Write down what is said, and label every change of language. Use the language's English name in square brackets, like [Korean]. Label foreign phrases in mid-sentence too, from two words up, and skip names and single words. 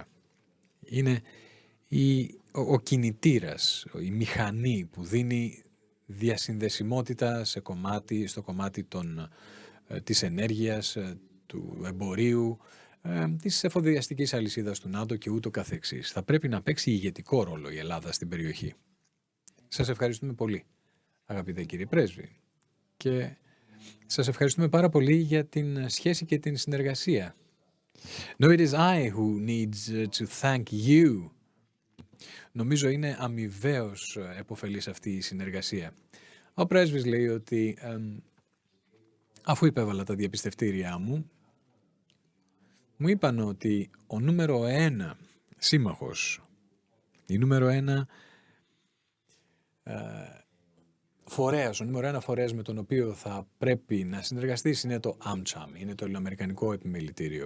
[Greek] Είναι ο κινητήρας, η μηχανή που δίνει διασυνδεσιμότητα στο κομμάτι της ενέργειας, του εμπορίου, της εφοδιαστικής αλυσίδας του ΝΑΤΟ και ούτω καθεξής. Θα πρέπει να παίξει ηγετικό ρόλο η Ελλάδα στην περιοχή. Σας ευχαριστούμε πολύ, αγαπητέ κύριε Πρέσβη. Και σας ευχαριστούμε πάρα πολύ για την σχέση και την συνεργασία. [English] No, it is I who needs to thank you. [Greek] Νομίζω είναι αμοιβαίως επωφελής αυτή η συνεργασία. Ο Πρέσβης λέει ότι αφού υπέβαλα τα διαπιστευτήριά μου, μου είπαν ότι ο νούμερο 1 σύμμαχος, η νούμερο 1 φορέας, ο νούμερο 1 φορέας με τον οποίο θα πρέπει να συνεργαστείς είναι το AmCham, είναι το Ελληνοαμερικανικό Επιμελητήριο.